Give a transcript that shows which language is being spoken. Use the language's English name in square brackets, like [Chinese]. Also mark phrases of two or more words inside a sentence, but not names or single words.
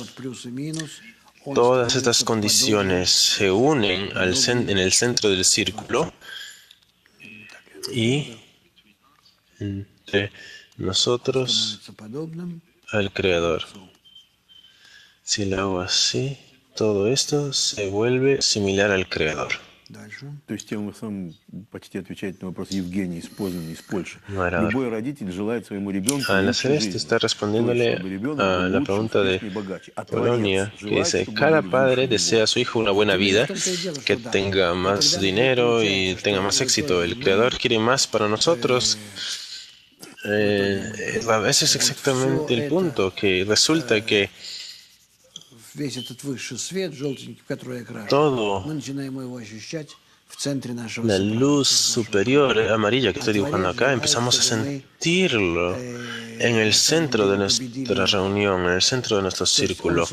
[Spanish] Todas estas condiciones se unen en el centro del círculo y entre nosotros al Creador. Si lo hago así, todo esto se vuelve similar al Creador. [Russian] То есть тем самым почти отвечает на вопрос Евгений из Познани, из Польши. Любой родитель желает своему ребенку [Spanish] Al hacer esto está respondiéndole a la pregunta de Polonia, que dice, cada padre desea a su hijo una buena vida, que tenga más dinero y tenga más éxito. El Creador quiere más para nosotros. Ese es exactamente el punto, que resulta que todo la luz superior amarilla que estoy dibujando acá, empezamos a sentirlo en el centro de nuestra reunión, en el centro de nuestro círculo.